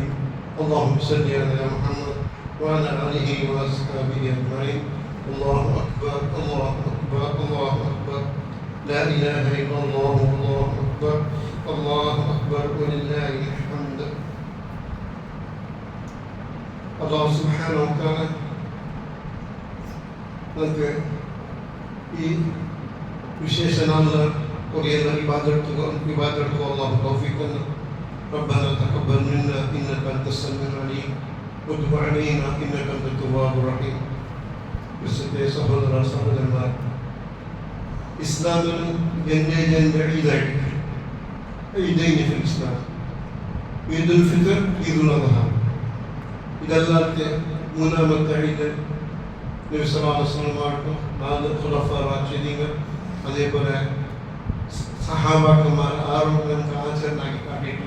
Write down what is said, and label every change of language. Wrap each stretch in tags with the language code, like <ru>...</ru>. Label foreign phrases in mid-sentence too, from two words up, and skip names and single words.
<ar>اللهم صل على محمد وعلى آله وأصحابه أجمعين. الله أكبر الله أكبر الله أكبر. لا إله إلا الله الله أكبر الله أكبر ولله الحمد. الله سبحانه وتعالى</ar> <ml>നമുക്ക് ഈ വിശേഷ നാളിൽ കുറേ ഇബാദത്ത് അല്ലാഹു തൗഫീഖ് തന്നു.</ml> <ar>ربنا تقبل منا إنك أنت السميع العليم وتب علينا إنك أنت التواب الرحيم.</ar> <ml>വിശുദ്ധ സഹോദരന്മാർ, ഇസ്ലാമിൽ ഈദായിട്ട്</ml> <ar>عيدين في الإسلام,</ar> <ml>ഈദുൽ ഫിത്ർ, ഈദുൽ അദ്ഹ, ഇതല്ലാത്ത മൂന്നാമത്തെ ഈദ് നബി</ml> <ar>صلى الله عليه وسلم</ar> <ml>നാല്</ml> <ar>خلفاء راشدين</ar> <ml>അതേപോലെ സഹാബാക്കന്മാർ ആറും നമുക്ക് ആചരണമാക്കി കാട്ടിയിട്ടില്ല.</ml>